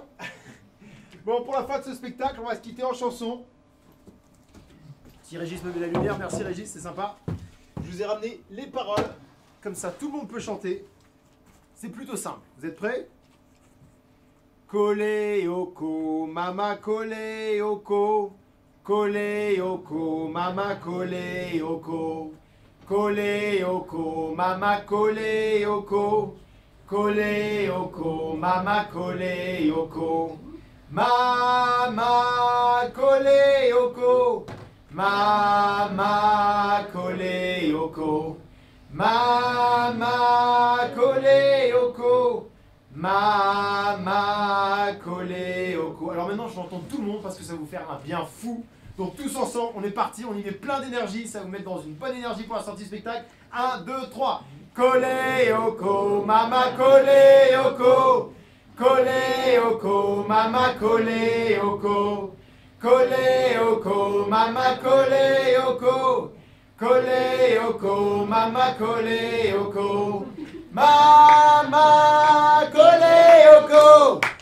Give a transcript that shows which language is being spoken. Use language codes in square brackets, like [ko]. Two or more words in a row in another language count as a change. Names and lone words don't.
[fr] Bon, pour la fin de ce spectacle, on va se quitter en chanson. Si Régis me met la lumière, merci Régis, c'est sympa. Je vous ai ramené les paroles, comme ça tout le monde peut chanter. C'est plutôt simple. Vous êtes prêts? [ln] Collé oko, mama collé oko. Collé oko, mama collé oko. Collé oko, mama collé oko. Collé oko, mama collé oko. Mama collé oko. Mama collé oko. Mama collé oko. Mama collé oko. [fr] Alors maintenant j'entends tout le monde parce que ça va vous faire un bien fou. Donc tous ensemble, on est parti, on y met plein d'énergie, ça va vous mettre dans une bonne énergie pour la sortie du spectacle. 1, 2, 3. [ln] Collé oko, mama collé oko. Collé oko, mama collé oko. Collé oko, mama collé oko. Collé oko, mama collé oko. Mama collé oko.